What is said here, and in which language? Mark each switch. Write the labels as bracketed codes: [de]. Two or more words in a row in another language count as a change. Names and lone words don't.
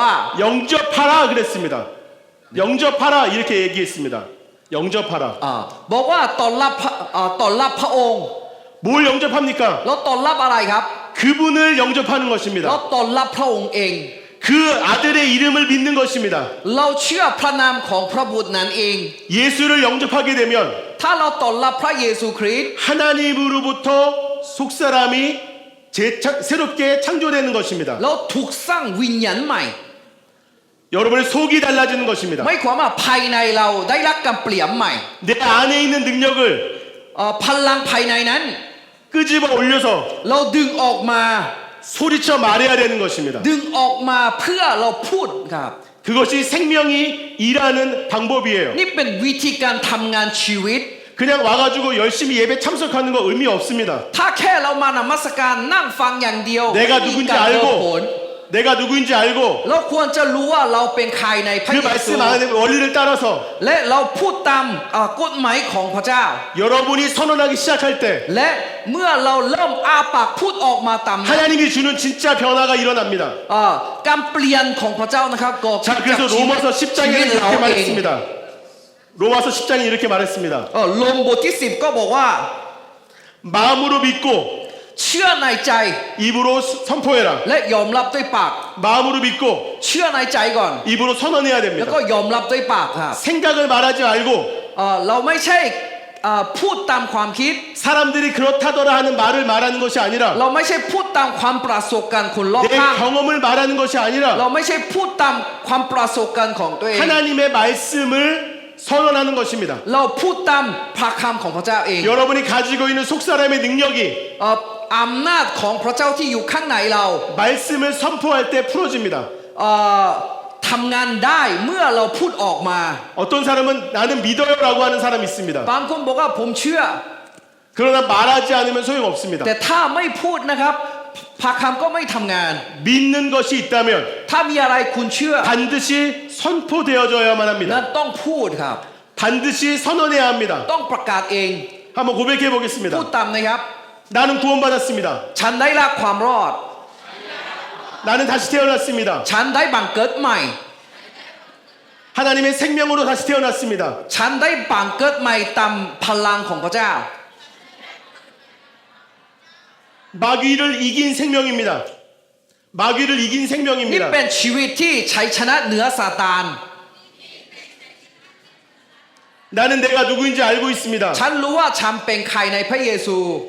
[ko] 영접하라 그랬습니다. 영접하라 이렇게 얘기했습니다. 영접하라. [th] บอกว่าต้อนรับพระองค์ [ko] 뭘 영접합니까? [th] แล้วต้อนรับอะไรครับ [ko] 그분을 영접하는 [th] แล้ว [ko] 것입니다. [th] ต้อนรับพระองค์เอง [ko] 그 아들의 이름을 믿는 것입니다. [th] เราเชื่อพระนามของพระบุตรนั้นเอง [ko] 예수를 영접하게 되면 [th] ถ้าเราต้อนรับพระเยซูคริสต์ [ko] 하나님으로부터 속사람이 새롭게 창조되는 것입니다. [th] เราถูกสร้างวิญญาณใหม่ [ko] 여러분의 속이 달라지는 것입니다. [th] ไม่ความว่าภายในเราได้รับการเปลี่ยนใหม่ [ko] 내 안에 있는 능력을 [th] พลังภายในนั้น [ko] 끄집어 올려서 [th] เราดึงออกมา [ko] 소리쳐 말해야 되는 것입니다. [th] ดึงออกมาเพื่อเราพูดครับ [ko] 그것이 생명이 일하는 방법이에요. [th] นี่เป็นวิธีการทำงานชีวิต [ko] 그냥 와가지고 열심히 예배 참석하는 거 의미 없습니다. [th] ถ้าแค่เรามานมัสการนั่งฟังอย่างเดียว [ko] 내가 [th] ไม่มี [ko] 누군지 [th] การเดินผล [ko] 알고 내가 누구인지 알고 [th] เราควรจะรู้ว่าเราเป็นใครในพระ [ko] 그 [th] เยซู [ko] 말씀 안에 원리를 따라서 [th] และเราพูดตามกฎหมายของพระเจ้า [ko] 여러분이 선언하기 시작할 때 [th] และเมื่อเราเริ่มอาปากพูดออกมาตามนั้น [ko] 하나님이 주는 진짜 변화가 일어납니다. [th] การเปลี่ยนของพระเจ้านะครับก็ [ko] 자 그래서 로마서 10장에는 [th] ชีวิตเรา [ko] 이렇게 [th] เอง [ko] 말했습니다. 로마서 10장에 이렇게 말했습니다. [th] ลงบทที่10ก็บอกว่า [ko] 마음으로 믿고 [th] เชื่อในใจ [ko] 입으로 선포해라. [th] และยอมรับด้วยปาก [ko] 마음으로 믿고 [th] เชื่อในใจก่อน [ko] 입으로 선언해야 [th] แล้ว [ko] 됩니다. [th] ก็ยอมรับด้วยปากครับ [ko] 생각을 말하지 말고 [th] เราไม่ใช่พูดตามความคิด [ko] 사람들이 그렇다더라 하는 말을 말하는 것이 아니라 [th] เราไม่ใช่พูดตามความประสบการณ์คนรอบ [ko] 내 [th] ข้าง [ko] 경험을 말하는 것이 [th] เรา [ko] 아니라 [th] ไม่ใช่พูดตามความประสบการณ์ของตัวเอง [ko] 하나님의 말씀을 선언하는 것입니다. [th] เราพูดตามพระคำของพระเจ้าเอง [ko] 여러분이 가지고 있는 속사람의 능력이 [th] อำนาจของพระเจ้าที่อยู่ข้างในเรา [ko] 말씀을 선포할 때 풀어집니다. [th] ทำงานได้เมื่อเราพูดออกมา [ko] 어떤 사람은 나는 믿어요라고 하는 사람이 있습니다. [th] บางคนบอกว่าผมเชื่อ [ko] 그러나 말하지 않으면 소용없습니다. [th] แต่ถ้าไม่พูดนะครับพระคำก็ไม่ทำงาน [ko] 믿는 것이 있다면 [th] ถ้ามีอะไรคุณเชื่อ [ko] 반드시 선포되어져야만 [th] นั้น [ko] 합니다. [th] ต้องพูดครับ [ko] 반드시 선언해야 합니다. [th] ต้องประกาศเอง [ko] 한번 고백해 [th] พูด [ko] 보겠습니다. [th] ตามนะครับ [ko] 나는 구원받았습니다. [th] ฉันได้รับความรอด [ko] 나는 다시 태어났습니다. [th] ฉันได้บังเกิดใหม่ [ko] 하나님의 생명으로 다시 태어났습니다. [th] ฉันได้บังเกิดใหม่ตามพลังของพระเจ้า [ko] 마귀를 이긴 생명입니다. 마귀를 이긴 [th] นี่ [ko] 생명입니다. [th] เป็นชีวิตที่ใช้ชนะเหนือซาตาน [ko] 나는 내가 누구인지 알고 있습니다. [th] ฉันรู้ว่าฉันเป็นใครในพระเยซู